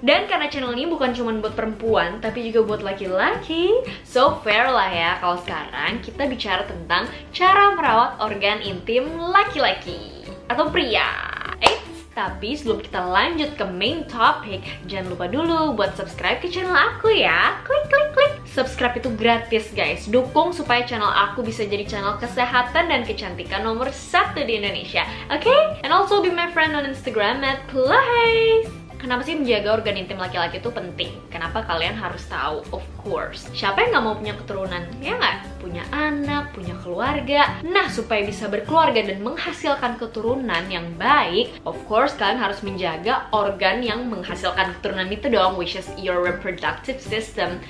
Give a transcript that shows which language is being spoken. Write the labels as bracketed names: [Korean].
[Indonesian] Dan karena channel ini bukan cuma buat perempuan tapi juga buat laki-laki, so fair lah ya kalau sekarang kita bicara tentang cara merawat organ intim laki-laki atau pria. Tapi sebelum kita lanjut ke main topic, jangan lupa dulu buat subscribe ke channel aku ya. Klik. Subscribe itu gratis guys. Dukung supaya channel aku bisa jadi channel kesehatan dan kecantikan nomor 1 di Indonesia. Oke? [English] And also be my friend on Instagram @Clays. [Indonesian] Kenapa sih menjaga organ intim laki-laki itu penting? Kenapa kalian harus tahu? Of course, siapa yang nggak mau punya keturunan? Ya nggak? Punya anak, punya keluarga. Nah, supaya bisa berkeluarga dan menghasilkan keturunan yang baik, of course kalian harus menjaga organ yang menghasilkan keturunan itu dong, [English] which is your reproductive system.